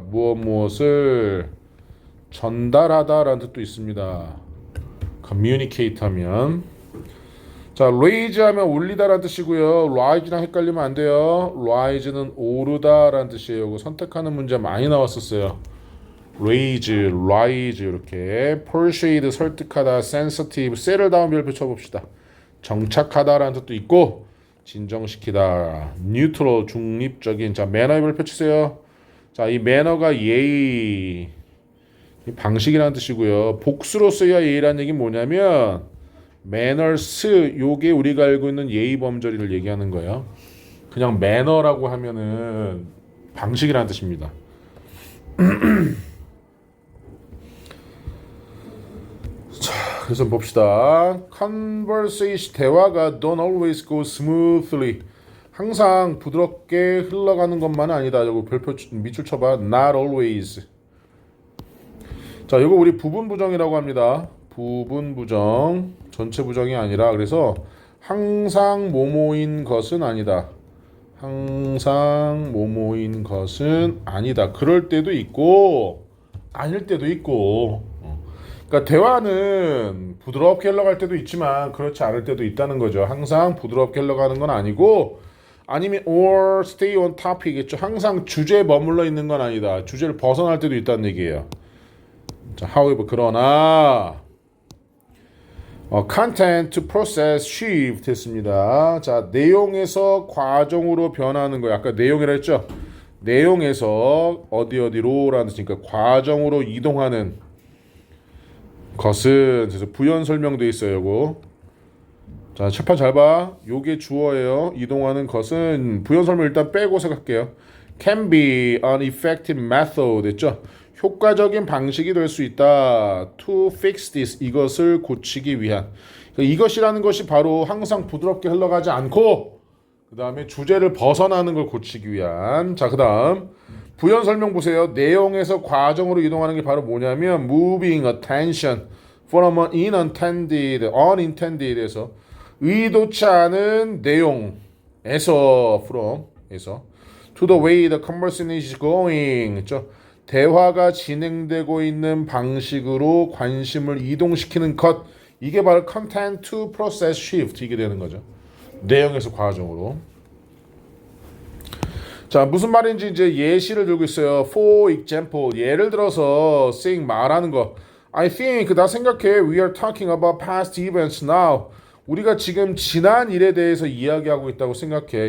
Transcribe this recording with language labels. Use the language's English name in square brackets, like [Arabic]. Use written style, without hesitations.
[Korean] 무엇을 전달하다라는 뜻도 있습니다. communicate 하면. 자, raise 하면 올리다라는 뜻이고요. rise랑 헷갈리면 안 돼요. rise는 오르다라는 뜻이에요. 이거 선택하는 문제 많이 나왔었어요. raise, rise 이렇게. persuade 설득하다, sensitive, settle down 별표 쳐봅시다. 정착하다라는 뜻도 있고 진정시키다. neutral 중립적인. 자, 매너 별표 치세요. 자, 이 매너가 예의 방식이라는 뜻이고요. 복수로 써야 예의라는 얘기는 뭐냐면 manners 요게 우리가 알고 있는 예의 범절이를 얘기하는 거예요. 그냥 매너라고 하면은 방식이라는 뜻입니다. 자, 그래서 봅시다. [English] conversation [Korean] 대화가 [English] don't always go smoothly. [Korean] 항상 부드럽게 흘러가는 것만은 아니다. 이거 별표 밑줄 쳐봐. [English] not always. [Korean] 자, 이거 우리 부분 부정이라고 합니다. 부분 부정, 전체 부정이 아니라. 그래서 항상 뭐뭐인 것은 아니다. 항상 뭐뭐인 것은 아니다. 그럴 때도 있고 아닐 때도 있고. 그러니까 대화는 부드럽게 흘러갈 때도 있지만 그렇지 않을 때도 있다는 거죠. 항상 부드럽게 흘러가는 건 아니고, 아니면 [English] or stay on topic [Korean] 이겠죠. 항상 주제에 머물러 있는 건 아니다. 주제를 벗어날 때도 있다는 얘기예요. [English] 자, however [Korean] 그러나 [English] content to process shift 했습니다. [Korean] 자, 내용에서 과정으로 변하는 거예요. 아까 내용이라 했죠. 내용에서 어디로라는 뜻이니까 과정으로 이동하는 것은, 그래서 부연 설명돼 있어요. 요거. 자, 칠판 잘 봐. 요게 주어예요. 이동하는 것은 부연 설명 일단 빼고 생각할게요. [English] can be an effective method [Korean] 했죠. 효과적인 방식이 될 수 있다. [English] to fix this [Korean] 이것을 고치기 위한. 이것이라는 것이 바로 항상 부드럽게 흘러가지 않고 그 다음에 주제를 벗어나는 걸 고치기 위한. 자, 그 다음 부연 설명 보세요. 내용에서 과정으로 이동하는 게 바로 뭐냐면 [English] moving attention from an unintended [Korean] 에서 의도치 않은 내용에서 from에서 [English] to the way the conversation is going [Korean] 그렇죠? 대화가 진행되고 있는 방식으로 관심을 이동시키는 것. 이게 바로 [English] content to process shift [Korean] 이게 되는 거죠. 내용에서 과정으로. 자, 무슨 말인지 이제 예시를 들고 있어요. [English] For example, [Korean] 예를 들어서 saying 말하는 거. [English] I think [Korean] 나 생각해 [English] we are talking about past events now. [Korean] 우리가 지금 지난 일에 대해서 이야기하고 있다고 생각해.